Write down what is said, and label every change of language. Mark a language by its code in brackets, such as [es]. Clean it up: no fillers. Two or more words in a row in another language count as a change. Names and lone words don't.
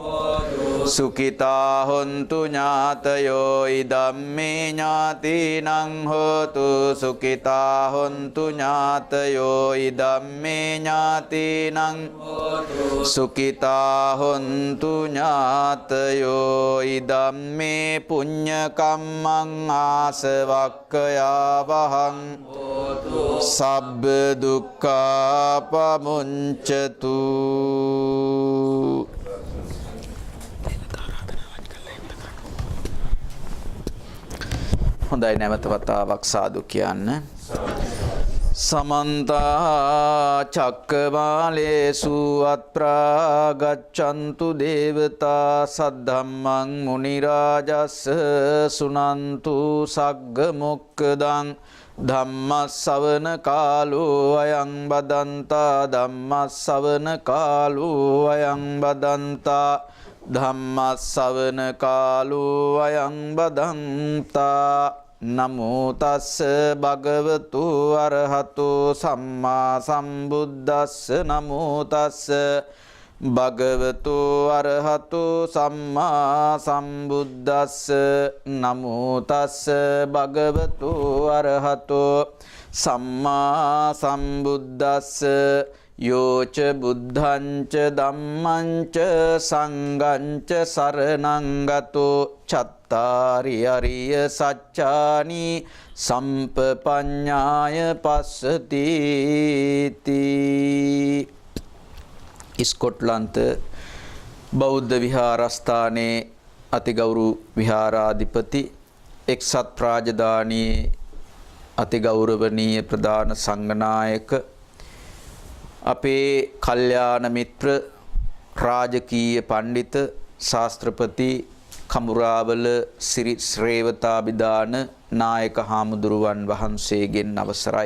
[pi] සුඛිතා හොන්තු ඥාතයෝ ඉදම්මේ ඥාතිනං හෝතු සුඛිතා හොන්තු ඥාතයෝ ඉදම්මේ ඥාතිනං සුඛිතා හොන්තු ඥාතයෝ ඉදම්මේ පුඤ්ඤ කම්මං ආසවක්ඛයා වහං සබ්බ දුක්ඛා පමුංචතු. [si] හොඳයි, නැවත වතාවක් සාදු කියන්න. [pi] සමන්ත චක්කවාලේසු අත්‍රා ගච්ඡන්තු දේවතා සද්ධම්මං මුනි රාජස්ස සුනන්තු සග්ග මොක්ඛදං ධම්මස්සවන කාලෝ අයං බදන්තා ධම්මස්සවන කාලෝ අයං බදන්තා ධම්මස්සවන කාලෝ අයං බදන්තා. නමෝ තස්ස භගවතු අරහතු සම්මා සම්බුද්දස්ස නමෝ තස්ස භගවතු අරහතු සම්මා සම්බුද්දස්ස නමෝ තස්ස භගවතු අරහතු සම්මා සම්බුද්දස්ස යෝච බුද්ධංච ධම්මංච සංඝංච සරණං ගතෝ චත්ත චත්තාරි අරිය සච්චානි සම්පපඤ්ඤාය පස්සති තී. [si] ස්කොට්ලන්ත බෞද්ධ විහාරස්ථානයේ අතිගෞරව විහාරාධිපති එක්සත් රාජධානී අතිගෞරවනීය ප්‍රධාන සංඝනායක අපේ කල්යාණ මිත්‍ර රාජකීය පඬිත ශාස්ත්‍රපති කමුරාවල සිරි ශ්‍රේවතාභිදාන නායක හාමුදුරුවන් වහන්සේගෙන් අවසරයි.